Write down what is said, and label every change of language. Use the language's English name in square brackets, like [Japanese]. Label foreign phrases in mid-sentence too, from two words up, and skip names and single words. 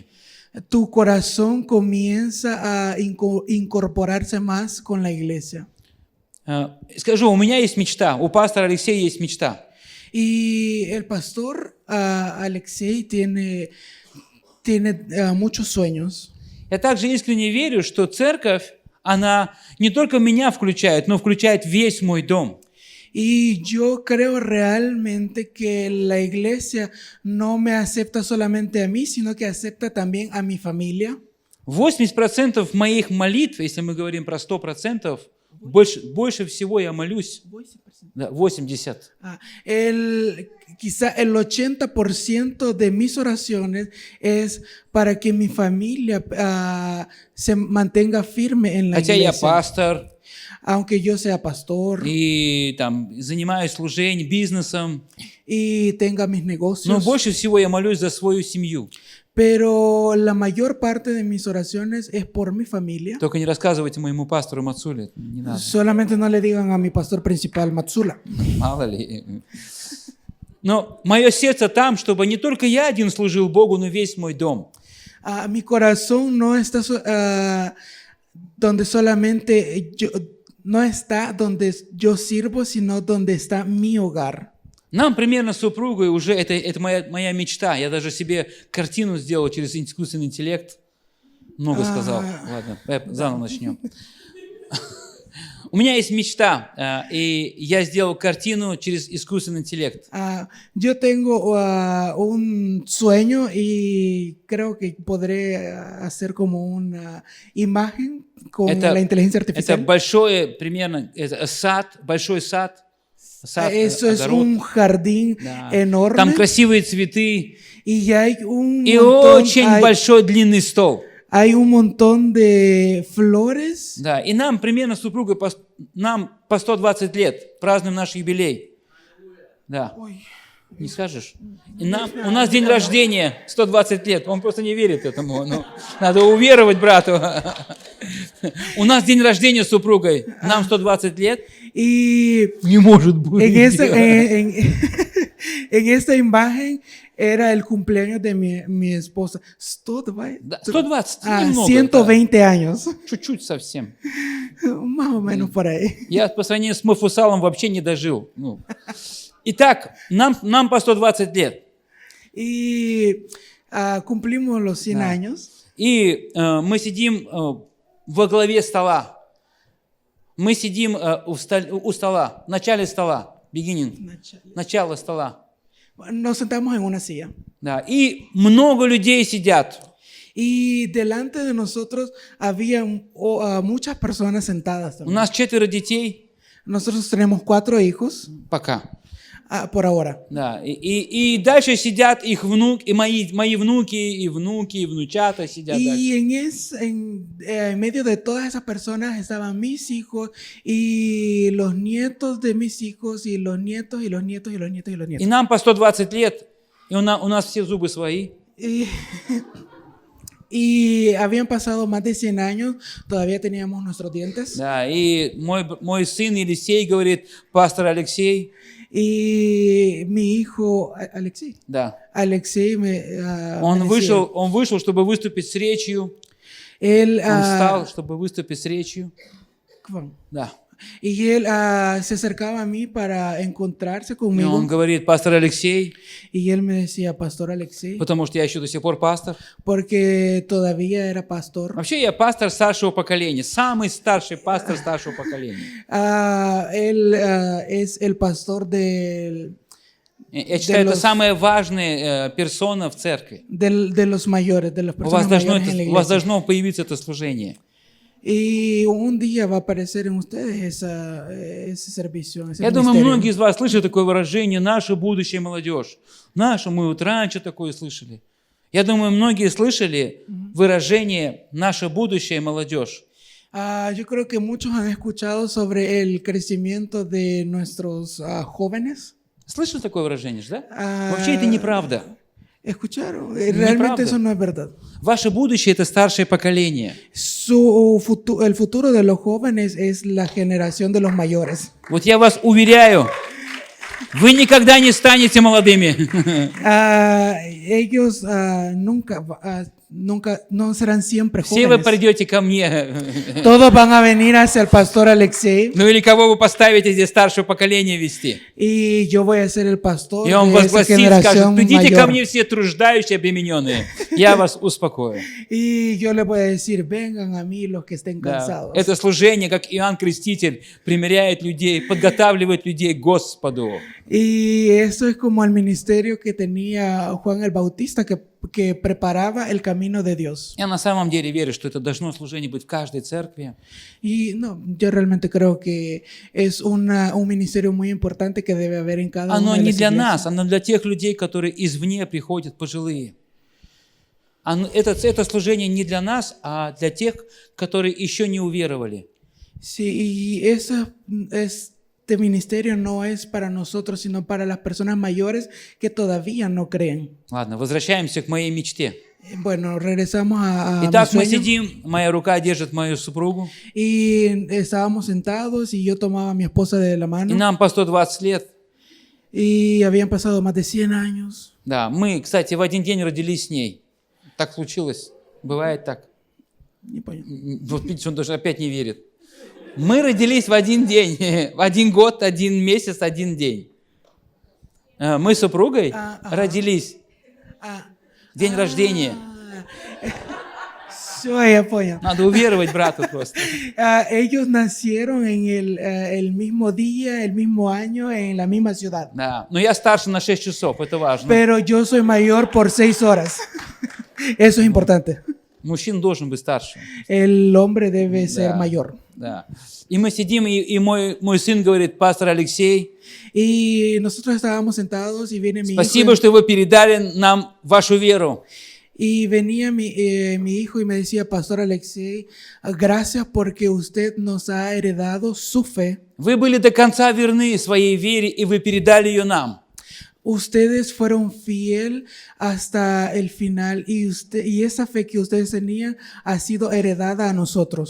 [Spanish] Tu corazón comienza a incorporarse más con la iglesia. [Russian] Скажу, у меня есть мечта, у пастора Алексея есть мечта. [Spanish] Y el pastor Alexei tiene muchos sueños. [Russian] Я также искренне верю, что церковь, она не только меня включает, но включает весь мой дом. [Spanish] Y yo creo realmente que la iglesia no me acepta solamente a mí, sino que acepta también a mi familia. [Russian] 80% моих молитв, если мы говорим про 100%, больше всего я молюсь. Да, 80. [Spanish] Quizá el 80% de mis oraciones es para que mi familia se mantenga firme en la [Russian] Хотя я [Spanish] iglesia. [Russian] пастор [Spanish] Aunque yo sea pastor [Russian] и там занимаюсь служением, бизнесом, [Spanish] y tenga mis [Russian] но [Spanish] negocios, [Russian] больше всего я молюсь за свою семью. [Spanish] pero la mayor parte de mis oraciones es por mi familia. [Russian] Только не рассказывайте моему пастору Мацуле, не надо, [Spanish] Solamente no le digan a mi pastor principal, Matsula. [Russian] мало ли. Но мое сердце там, чтобы не только я один служил Богу, но весь мой дом. [Spanish] Mi corazón no está donde solamente no está donde yo sirvo, sino donde está mi hogar. [Russian] Нам примерно с супругой уже, это моя мечта. Я даже себе картину сделал через искусственный интеллект. Много сказал. Ладно, заново начнем. У меня есть мечта, и я сделал картину через искусственный интеллект. [Spanish] Yo tengo un sueño y creo que podré hacer como una imagen con la inteligencia [Russian] Это [Spanish] artificial. [Russian] большое, примерно, это сад, большой сад. [Spanish] Eso es [Russian] огород. [Spanish] un jardín [Russian] Да. [Spanish] enorme. [Russian] Там красивые цветы [Spanish] Y hay un [Russian] и [Spanish] montón, [Russian] очень большой длинный стол. [Spanish] hay un montón de flores. [Russian] Да, и нам примерно с супругой нам по 120 лет, празднуем наш юбилей. Да. Не скажешь? И у нас день рождения 120 лет. Он просто не верит этому. Ну, надо уверовать брату. У нас день рождения с супругой. Нам 120 лет. [Spanish] Y [Russian] Не может быть. [Spanish] en esta imagen era el cumpleaños de mi esposa. 120, [Russian] Да, 120, немного. [Spanish] 120 años. [Russian] Да, чуть-чуть совсем. [Spanish] Más o menos por ahí. [Russian] Я по сравнению с Мафусалом вообще не дожил. Ну. Итак, нам по 120 лет. [Spanish] Y cumplimos los 100 [Russian] Да. [Spanish] años. [Russian] И мы сидим во главе стола. Мы сидим у стола, в начале стола, beginning, начало стола. [Spanish] Nos sentamos en una silla. [Russian] Да. И много людей сидят. [Spanish] Y delante de nosotros había muchas personas sentadas [Russian] У [Spanish] también. [Russian] нас 4 детей [Spanish] Nosotros tenemos 4 hijos [Russian] пока. [Spanish] por ahora. [Russian] Да. И дальше сидят их внуки, и мои внуки, и внучата сидят дальше. [Spanish] Y en medio de todas esas personas estaban mis hijos y los nietos de mis hijos y los nietos y los nietos y los nietos y los [Russian] И [Spanish] nietos. [Russian] нам по 120 лет, и у нас все зубы свои. [Spanish] Y habían pasado más de 100 años, todavía teníamos nuestros dientes. [Russian] Да. И мой сын Елисей говорит, пастор Алексей, [Spanish] Y mi hijo, [Russian] да, [Spanish] Alexei [Russian] он [Spanish] me decía, [Russian] вышел, чтобы выступить с речью. [Spanish] él, [Russian] Он встал, чтобы выступить с речью. Да. [Spanish] y él se acercaba a mí para encontrarse [Russian] И [Spanish] conmigo. [Russian] он говорит, пастор Алексей, [Spanish] Y él me decía, Pastor Alexei, [Russian] потому что я еще до сих пор пастор. [Spanish] porque todavía era pastor. [Russian] Вообще я пастор старшего поколения, самый старший пастор старшего поколения. [Spanish] Él es el pastor [Russian] Я считаю, это самая важная персона в церкви. [Spanish] de los mayores, de las [Russian] У вас [Spanish] personas mayores en la [Russian] у вас [Spanish] iglesia. [Russian] должно появиться это служение. [Spanish] Y un día va a aparecer en ustedes ese servicio, ese [Russian] Я думаю, [Spanish] ministerio. [Russian] многие из вас слышали такое выражение «наша будущая молодежь». Наша, мы вот раньше такое слышали. Я думаю, многие слышали выражение «наша будущая молодежь». [Spanish] Yo creo que muchos han escuchado sobre el crecimiento de nuestros jóvenes. [Russian] Слышали такое выражение, же, да? Ah, Вообще это неправда. [Spanish] Escucharon, realmente [Russian] Неправда. [Spanish] eso no es verdad. [Russian] Ваше будущее – это старшее поколение. [Spanish] El futuro de los jóvenes es la generación de los mayores. [Russian] Вот я вас уверяю, вы никогда не станете молодыми. [Spanish] Ellos nunca no serán siempre [Russian] Все вы [Spanish] jóvenes. [Russian] придете ко мне. [Spanish] Todos van a venir hacia el pastor Alexei [Russian] Ну или кого вы поставите здесь старшее поколение вести. [Spanish] y yo voy a ser el pastor [Russian] И он [Spanish] de esa [Russian] возгласит, скажет, [Spanish] generación [Russian] придите ко [Spanish] mayor. [Russian] мне все труждающие, обремененные. Я вас успокою. [Spanish] Y yo le voy a decir, vengan a mí los que estén [Russian] Да. [Spanish] cansados. [Russian] Это служение, как Иоанн Креститель, примиряет людей, подготавливает людей к Господу. [Spanish] Y eso es como el ministerio que tenía Juan el Bautista, que preparaba el camino de Dios. [Russian] Я на самом деле верю, что это должно служение быть в каждой церкви. [Spanish] Y no, yo realmente creo que es un ministerio muy importante que debe haber en cada [Russian] Оно [Spanish] una de [Russian] не [Spanish] las [Russian] для [Spanish] iglesias. [Russian] нас, оно для тех людей, которые извне приходят, пожилые. Это служение не для нас, а для тех, которые еще не уверовали. [Spanish] Sí, y este ministerio no es para nosotros, sino para las personas mayores que todavía no creen. [Russian] Ладно, возвращаемся к моей мечте. [Spanish] Bueno, regresamos a mi [Russian] Итак, мы [Spanish] sueño. [Russian] сидим, моя рука держит мою супругу, [Spanish] Y estábamos sentados y yo tomaba a mi esposa de la [Russian] и [Spanish] mano. [Russian] нам по 120 лет. [Spanish] Y habían pasado más de 100 años. [Russian] Да, мы, кстати, в один день родились с ней. Так случилось. Бывает так. Не понял. Вот видите, он даже опять не верит. Мы родились в один день, в один год, 1 месяц, 1 день. Мы с супругой родились в день рождения. Все, я понял. Надо уверовать брату просто. [Spanish] Ellos nacieron en el mismo día, el mismo año, en la misma ciudad. [Russian] Да. Но я старше на 6 часов, это важно. [Spanish] Pero yo soy mayor por 6 horas. Eso es importante. [Russian] Мужчина должен быть старше. [Spanish] El hombre debe ser [Russian] Да. [Spanish] mayor. [Russian] Да. И мы сидим, и мой сын говорит, пастор Алексей, [Spanish] Y nosotros estábamos sentados y viene mi [Russian] спасибо, [Spanish] hijo. [Russian] что вы передали нам вашу веру. [Spanish] Y venía mi hijo y me decía, Pastor Alexei, gracias porque usted nos ha heredado su fe. [Russian] Вы были до конца верны своей вере, и вы передали ее нам. [Spanish] Ustedes fueron fiel hasta el final y esa fe que ustedes tenían ha sido heredada a nosotros.